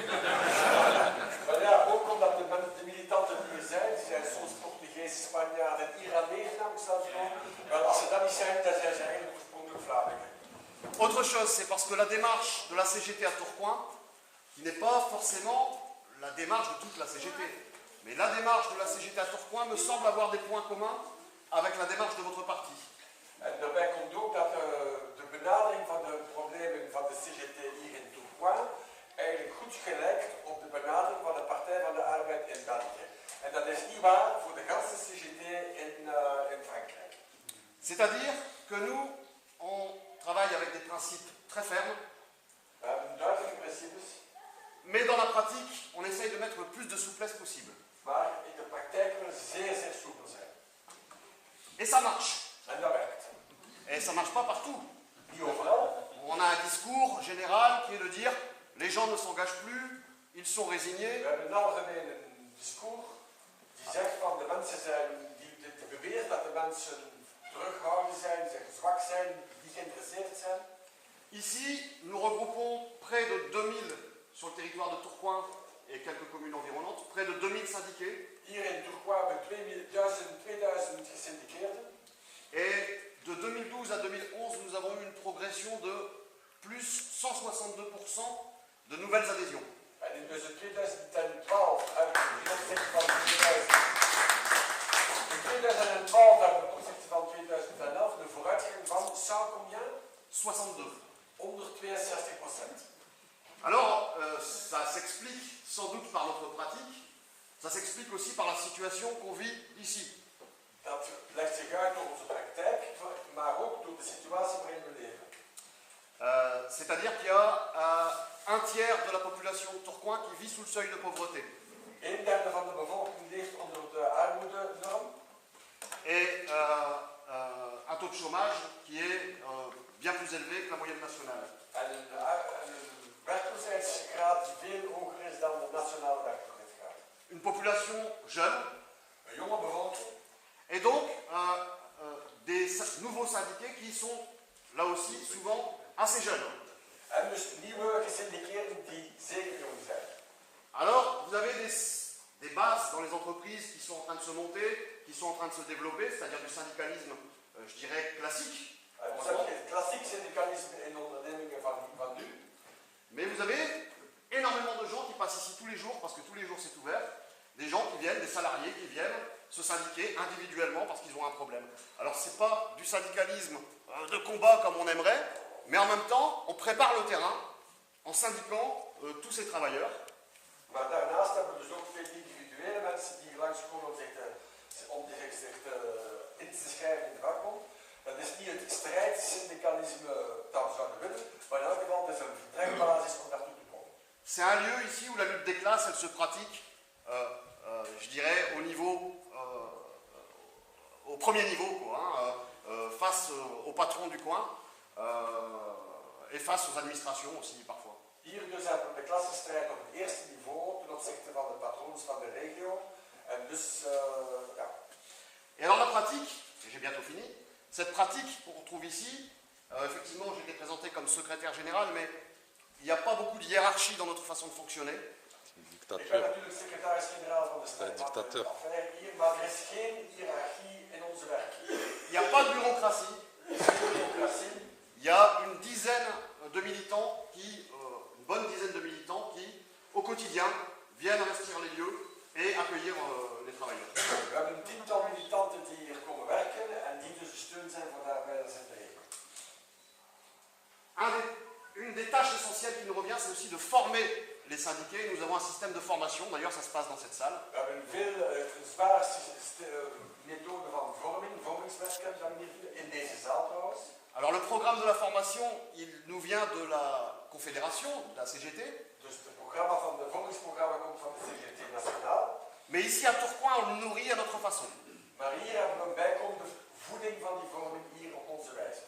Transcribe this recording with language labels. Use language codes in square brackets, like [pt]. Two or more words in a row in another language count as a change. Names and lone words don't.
[fr] Autre chose, c'est parce que la démarche de la CGT à Tourcoing, qui n'est pas forcément la démarche de toute la CGT, mais la démarche de la CGT à Tourcoing me semble avoir des points communs avec la démarche de votre parti. [nl] Daarbij komt ook dat de benadering van de problemen van de CGT hier in Tourcoing eigenlijk goed gelijkt op de benadering van de Partij van de Arbeid in België. En dat is niet waar voor de ganse CGT in Frankrijk. [fr] C'est-à-dire que nous, on travaille avec des principes très fermes, [nl] We hebben duidelijke principes, [fr] mais dans la pratique, on essaye de mettre le plus de souplesse possible. [nl] maar in de praktijk willen we zeer soepel zijn. [fr] Et ça marche. [nl] En dat werkt. [fr] Et ça ne marche pas partout. [nl] Niet overal. [fr] On a un discours général qui est de dire les gens ne s'engagent plus, ils sont résignés. [nl] We hebben in het algemeen een discours die zegt van de mensen zijn, die beweert dat de mensen terughoudend zijn, zwak zijn, die geïnteresseerd zijn. [fr] Ici, nous regroupons près de 2000 sur le territoire de Tourcoing et quelques communes environnantes, près de 2000 syndiqués. [nl] Hier in Tourcoing hebben we 2000 gesyndiceerden. [fr] Et de 2012 à 2011, nous avons eu une progression de plus 162% de nouvelles adhésions. [nl] En in 2012 hebben we ten opzichte van 2012 hebben we ten opzichte van 2011 een vooruitgang van 100 combien? 62. 162%. [fr] Alors, ça s'explique sans doute par notre pratique, ça s'explique aussi par la situation qu'on vit ici. [nl] Dat legt zich uit door onze praktijk, maar ook door de situatie waarin we leven. [fr] C'est-à-dire qu'il y a un tiers de la population de Tourcoing qui vit sous le seuil de pauvreté. [nl] Een derde van de bevolking leeft onder de armoedenorm. [fr] Et un taux de chômage qui est bien plus élevé que la moyenne nationale. [nl] En een werkloosheidsgraad die veel hoger is dan de nationale werkloosheidsgraad. [fr] Une population jeune. [nl] Een jonge bevolking. [fr] Et donc, des nouveaux syndiqués qui sont, là aussi, souvent assez jeunes. [nl] En dus nieuwe gesyndiceerden die zeker jong zijn. [fr] Alors, vous avez des bases dans les entreprises qui sont en train de se monter, qui sont en train de se développer, c'est-à-dire du syndicalisme, je dirais, classique. Vous avez [nl] het klassiek syndicalisme in ondernemingen van nu. [fr] Mais vous avez énormément de gens qui passent ici tous les jours, parce que tous les jours c'est ouvert, des gens qui viennent, des salariés qui viennent se syndiquer individuellement parce qu'ils ont un problème. Alors c'est pas du syndicalisme de combat comme on aimerait, mais en même temps on prépare le terrain en syndiquant tous ces travailleurs. [nl] Maar daarnaast hebben we dus ook veel individuele mensen die langskomen om zich in te schrijven in de vakbond. Dat is niet het strijdsyndicalisme dat we zouden willen, maar in elk geval het is een vertrekbasis om naartoe te komen. [fr] C'est un lieu ici où la lutte des classes elle se pratique, je dirais au premier niveau, quoi, hein, face aux patrons du coin et face aux administrations aussi parfois. [nl] Hier dus hebben we de klassenstrijd op het eerste niveau ten opzichte van de patrons van de regio. En dus, ja. [fr] Et alors la bientôt fini. Cette pratique qu'on retrouve ici, effectivement, j'ai été présenté comme secrétaire général, mais il n'y a pas beaucoup de hiérarchie dans notre façon de fonctionner. [nl] Ik ben natuurlijk secretaris-generaal van de stad. Dictateur. Hier, maar er is geen hiërarchie in onze werk. [fr] Il n'y a pas de bureaucratie. Il y a une dizaine de militants une bonne dizaine de militants qui, au quotidien, viennent investir les lieux et accueillir les travailleurs. [nl] We hebben een tiental militanten die hier komen werken en die dus de steun zijn voor de arbeiders en de regio. [fr] Une des tâches essentielles qui nous revient, c'est aussi de former les syndiqués. Nous avons un système de formation, d'ailleurs ça se passe dans cette salle. [nl] We hebben veel zware methoden van vormingswerk in deze zaal trouwens. [fr] Alors le programme de la formation, il nous vient de la Confédération, de la CGT. [nl] Dus het programma van de vormingsprogramma komt van de CGT nationaal. [fr] Mais ici à Tourcoing, on le nourrit à notre façon. [nl] Maar hier hebben we een bijkomende voeding van die vorming hier op onze wijze.